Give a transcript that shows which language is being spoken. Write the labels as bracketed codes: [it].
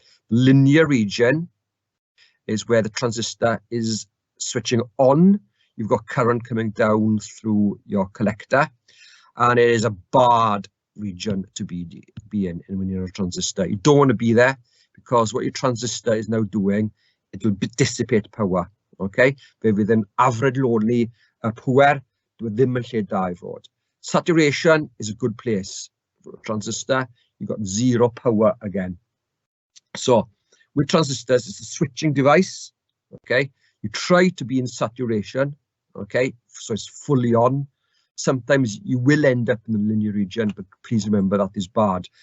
[en] Linear region is where the transistor is switching on. You've got current coming down through your collector, and it is a barred region to be in when you're a transistor. You don't want to be there, because what your transistor is now doing, it will dissipate power. [cy] Okay, fe fydd yn afredloni y pŵer, dwi ddim yn lle da I fod. [en] Saturation is a good place for a transistor. You've got 0 power again. So with transistors, it's a switching device. Okay, you try to be in saturation. Okay, so it's fully on. Sometimes you will end up in the linear region, but please remember that is barred.